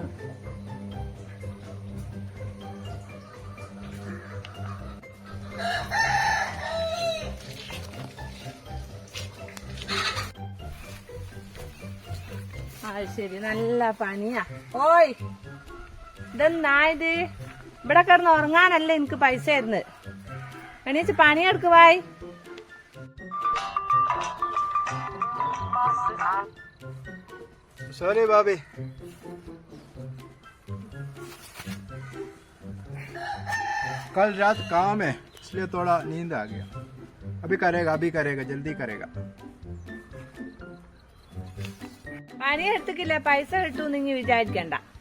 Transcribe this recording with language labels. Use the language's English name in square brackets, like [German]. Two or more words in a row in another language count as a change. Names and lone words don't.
[Malayalam] ശരി നല്ല പനിയാ. ഓയ് ഇതെന്നായത്? ഇവിടെ കിടന്ന് ഉറങ്ങാനല്ലേ എനിക്ക് പൈസ തരുന്നത്. എണീച്ച് പണിയെടുക്കുവായി. [Hindi] सॉरी भाभी. कल रात काम है इसलिए थोड़ा नींद आ गया. अभी करेगा जल्दी करेगा. [Malayalam] പണിയെടുത്തിക്കില്ല പൈസ കിട്ടൂന്ന് ഇനി വിചാരിക്കണ്ട.